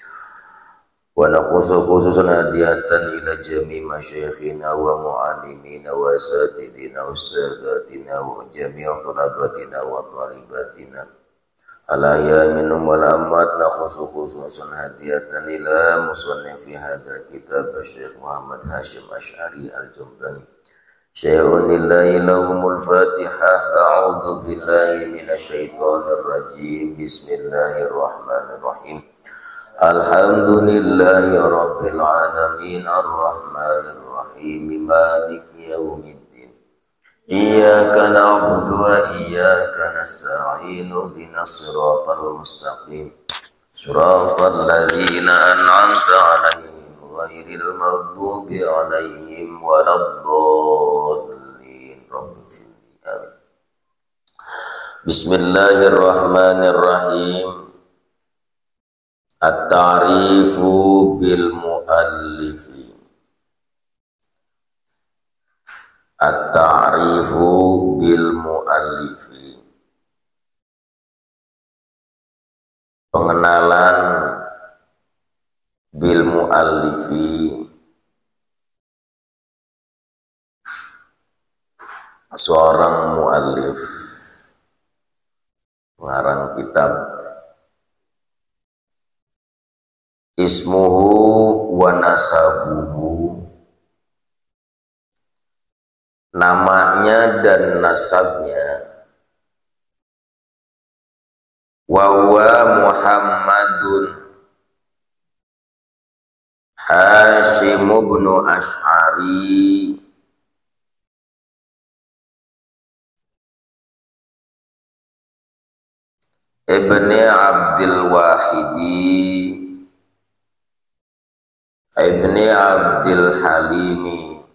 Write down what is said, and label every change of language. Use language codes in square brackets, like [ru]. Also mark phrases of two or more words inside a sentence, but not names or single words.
[ar] وخصوصا هدية إلى جميع مشايخنا ومعلمينا وأساتذتنا أستاذاتنا وجميع طلابنا وطالباتنا إليّ منهم وأمتنا خصوصا هدية إلى مصنف هذا الكتاب الشيخ محمد هاشم أشعري الجومباني شيء لله لهم الفاتحة. أعوذ بالله من الشيطان الرجيم. بسم الله الرحمن الرحيم. الحمد لله رب العالمين الرحمن الرحيم مالك يوم الدين. إياك نعبد وإياك نستعين اهدنا الصراط المستقيم صراط الذين أنعمت عليهم غير المغضوب عليهم ولا الضالين. Amin. Bismillahirrahmanirrahim. التعريف بالمؤلف. التعريف بالمؤلف. [id] Pengenalan [ar] بالمؤلف, [id] seorang muallif, pengarang kitab. [ar] اسمه ونسبه, [id] namanya dan nasabnya. [ar] وهو محمد هاشم بن أشعري ابن عبد الواحد ابن عبد الحليم